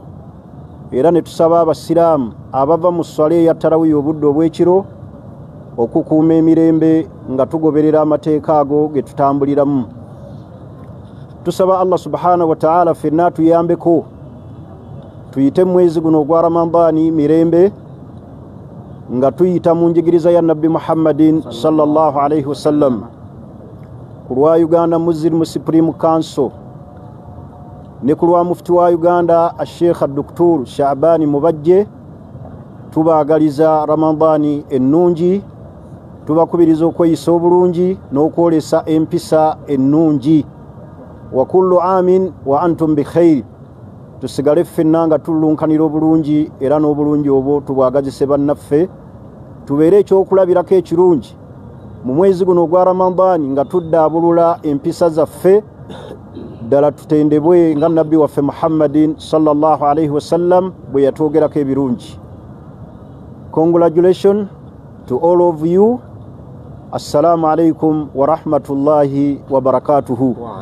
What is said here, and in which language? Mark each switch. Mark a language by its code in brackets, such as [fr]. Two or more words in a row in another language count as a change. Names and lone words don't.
[lg] Era ne tusaba abasiraamu abava mu swala eya tarawiya obudde obw'ekiro okukuuma emirembe nga tugoberera amateeka ago ge tutambuliramu. Tusaba [ar] الله سبحانه وتعالى [lg] ffenna tuyambeko, tuyite mwezi guno ogwa Ramadani mirembe, nga tuyita mu njigiriza ya Nabbi Muhammadin [ar] صلى الله عليه وسلم. [lg] Ku lwa Uganda Muslim Supreme Council ne ku lwa mufti wa Uganda Sheikh Dr. Shaabani Mubajje, tubaagaliza Ramadani ennungi, tubakubiriza okweyisa obulungi n'okwolesa empisa ennungi. [ar] وكل عام وأنتم بخير, [lg] tusigale ffenna nga tulunkanira obulungi, era n'obulungi obwo tubwagazise bannaffe, tubeere ekyokulabirako ekirungi mu mwezi guno ogwa Ramadani nga tuddaabulula empisa zaffe, ddala tutendebwe nga Nabbi waffe Muhammadin [ar] صلى الله عليه وسلم [lg] bwe yatwogerako ebirungi. [en] Congratulations to all of you. [ar] السلام عليكم ورحمة الله وبركاته.